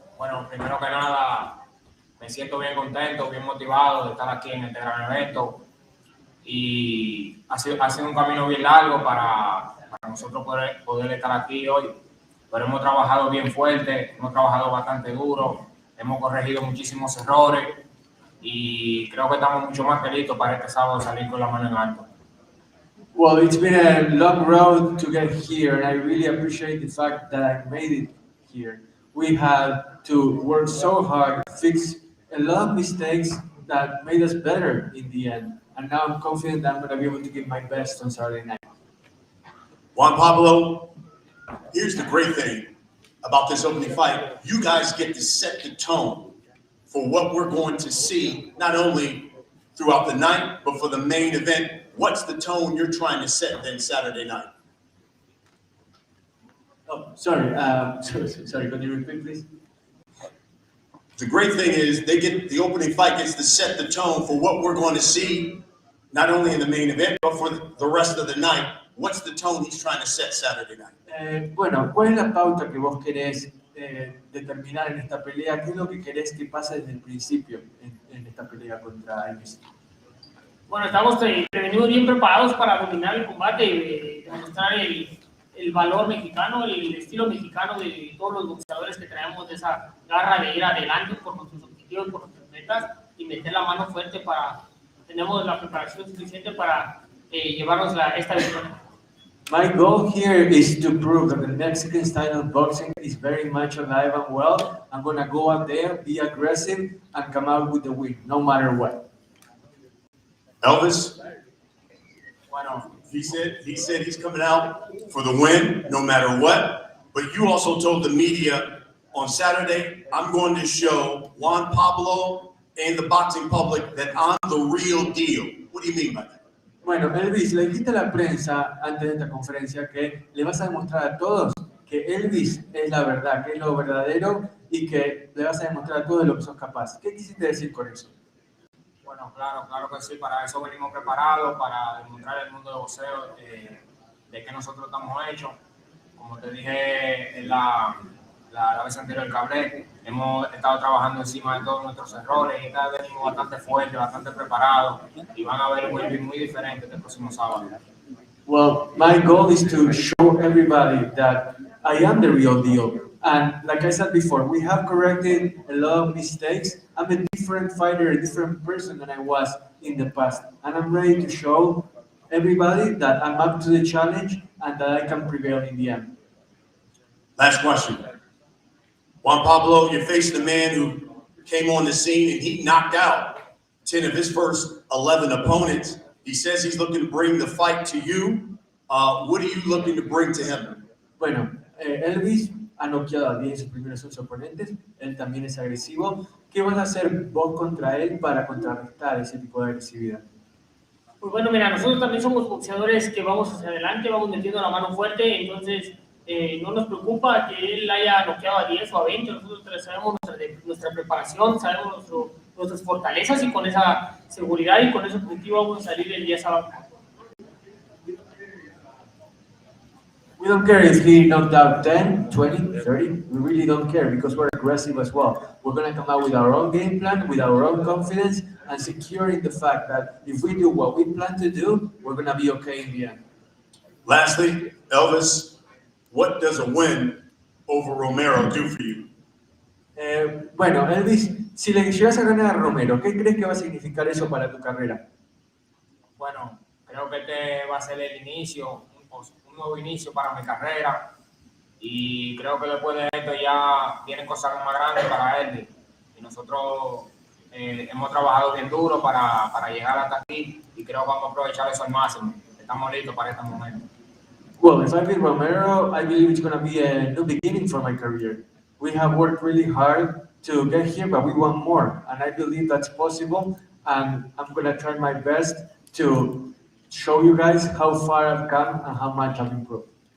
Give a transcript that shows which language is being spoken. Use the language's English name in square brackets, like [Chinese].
[Spanish] Bueno, primero que nada, me siento bien contento, bien motivado de estar aquí en este gran evento y ha sido un camino bien largo para nosotros poder estar aquí hoy, pero hemos trabajado bien fuerte, hemos trabajado bastante duro, hemos corregido muchísimos errores y creo que estamos mucho más que listos para este sábado salir con la mano en alto. [English] Well, it's been a long road to get here, and I really appreciate the fact that I made it here. We had to work so hard, fix a lot of mistakes that made us better in the end. And now I'm confident that I'm going to be able to give my best on Saturday night. Juan Pablo, here's the great thing about this opening fight. You guys get to set the tone for what we're going to see, not only throughout the night, but for the main event. What's the tone you're trying to set then Saturday night? Oh, sorry. Sorry, could you repeat, please? The great thing is the opening fight gets to set the tone for what we're going to see, not only in the main event, but for the rest of the night. What's the tone he's trying to set Saturday night? [Spanish] Bueno, ¿cuál es la pauta que vos querés determinar en esta pelea? ¿Qué es lo que querés que pase desde el principio en esta pelea contra Elvis? Bueno, estamos venimos bien preparados para dominar el combate y demostrar el valor mexicano, el estilo mexicano de todos los boxeadores que traemos, de esa garra de ir adelante por nuestros objetivos, por nuestras metas y meter la mano fuerte tenemos la preparación suficiente para llevarnos esta victoria. [English] My goal here is to prove that the Mexican style of boxing is very much alive and well. I'm going to go out there, be aggressive, and come out with the win, no matter what. Elvis, bueno, he said he's coming out for the win, no matter what. But you also told the media on Saturday, I'm going to show Juan Pablo and the boxing public that I'm the real deal. What do you mean by that? [Spanish] Bueno, Elvis, le dijiste a la prensa antes de esta conferencia que le vas a demostrar a todos que Elvis es la verdad, que es lo verdadero y que le vas a demostrar a todos de lo que sos capaz. ¿Qué quisiste decir con eso? Bueno, claro que sí, para eso venimos preparados, para demostrar al mundo de boxeo de que nosotros estamos hechos. Como te dije en la vez anterior que hablé, hemos estado trabajando encima de todos nuestros errores y cada vez venimos bastante fuertes, bastante preparados y van a ver muy diferente el próximo sábado. [English] Well, my goal is to show everybody that I am the real deal, And like I said before, we have corrected a lot of mistakes. I'm a different fighter, a different person than I was in the past. And I'm ready to show everybody that I'm up to the challenge and that I can prevail in the end. Last question. Juan Pablo, you're facing a man who came on the scene and he knocked out 10 of his first 11 opponents. He says he's looking to bring the fight to you. What are you looking to bring to him? [Spanish] Bueno, Elvis ha noqueado a 10 de sus primeros 11 oponentes. Él también es agresivo. ¿Qué vas a hacer vos contra él para contrarrestar ese tipo de agresividad? Pues bueno, mira, nosotros también somos boxeadores que vamos hacia adelante, vamos metiendo la mano fuerte, entonces no nos preocupa que él haya noqueado a 10 o a 20, nosotros sabemos nuestra preparación, sabemos nuestras fortalezas y con esa seguridad y con ese objetivo vamos a salir el día sábado. [English] We don't care if he knocked out 10, 20, 30. We really don't care because we're aggressive as well. We're going to come out with our own game plan, with our own confidence, and securing the fact that if we do what we plan to do, we're going to be okay in the end. Lastly, Elvis, what does a win over Romero do for you? [Spanish] Bueno, Elvis, si le llegas a ganar a Romero, ¿qué crees que va a significar eso para tu carrera? Bueno, creo que este va a ser el inicio, un nuevo inicio para mi carrera y creo que después de esto ya vienen cosas más grandes para él y nosotros hemos trabajado bien duro para llegar hasta aquí y creo que vamos a aprovechar eso al máximo. Estamos listos para este momento. [English] Well, if I beat Romero, I believe it's going to be a new beginning for my career. We have worked really hard to get here, but we want more, and I believe that's possible, and I'm going to try my best to show you guys how far I've come and how much I've improved.